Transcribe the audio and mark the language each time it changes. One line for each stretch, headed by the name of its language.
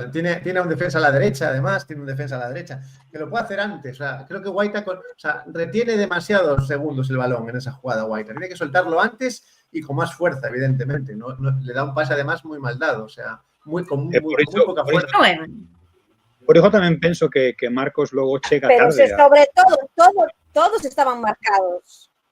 Spanish: Tiene un defensa a la derecha, además, que lo puede hacer antes. O sea, creo que Guaita retiene demasiados segundos el balón en esa jugada, Guaita. Tiene que soltarlo antes y con más fuerza, evidentemente. No, le da un pase, además, muy mal dado. O sea, con muy poca fuerza.
Galician: Por iso tamén penso que Marcos logo chega tarde.
Spanish: Pero sobre todo, todos estaban marcados.